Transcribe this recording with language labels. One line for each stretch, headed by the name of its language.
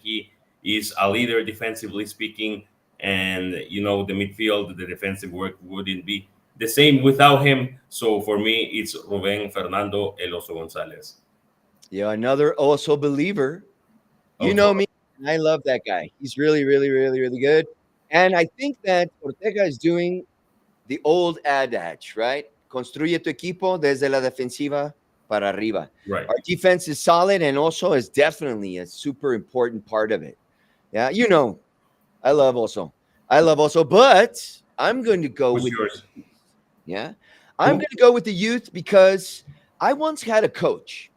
English: He is a leader defensively speaking, and the midfield, the defensive work wouldn't be the same without him. So for me, it's Rubén Fernando El Oso Gonzalez. Yeah, another Oso believer. You know me, I love that guy. He's really, really, really, really good. And I think that Ortega is doing the old adage, right?
Spanish: Construye tu equipo desde la defensiva para arriba.
English: Right. Our defense is solid, and Oso is definitely a super important part of it. Yeah, I love Oso. But I'm going to go Who's with yours? Yeah. I'm going to go with the youth because I once had a coach.